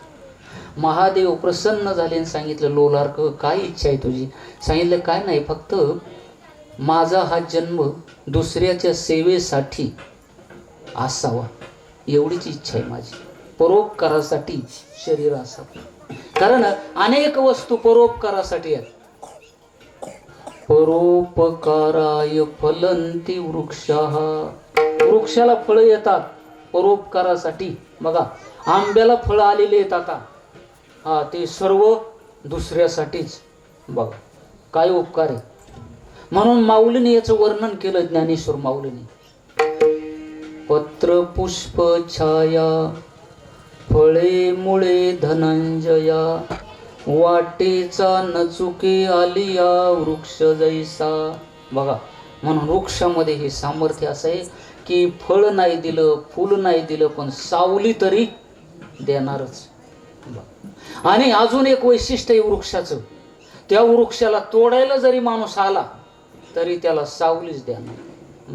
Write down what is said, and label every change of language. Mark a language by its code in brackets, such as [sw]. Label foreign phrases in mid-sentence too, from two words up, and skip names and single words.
[mr] महादेव प्रसन्न झाले आणि सांगितलं, लोलार्क काय इच्छा आहे तुझी. सांगितलं, काय नाही, फक्त माझा हा जन्म दुसऱ्याच्या सेवेसाठी असावा एवढीच इच्छा आहे माझी. परोपकारासाठी शरीर असावं. कारण अनेक वस्तू परोपकारासाठी आहेत. [sa] परोपकाराय फलंती वृक्षाः. [mr] वृक्षाला फळं येतात परोपकारासाठी. बघा आंब्याला फळं आलेले आहेत आता, हा ते सर्व दुसऱ्यासाठीच. बघा काय उपकार आहे. म्हणून माऊलीने याचं वर्णन केलं, ज्ञानेश्वर माऊलीने. पत्र पुष्प छाया फळे मुळे धनंजया वाटेचा न चुके आलिया वृक्ष जैसा. बघा म्हणून वृक्षामध्ये हे सामर्थ्य असं आहे की फळ नाही दिलं, फूल नाही दिलं, पण सावली तरी देणारच. आणि अजून एक वैशिष्ट्य आहे वृक्षाचं, त्या वृक्षाला तोडायला जरी माणूस आला तरी त्याला सावलीच देणार.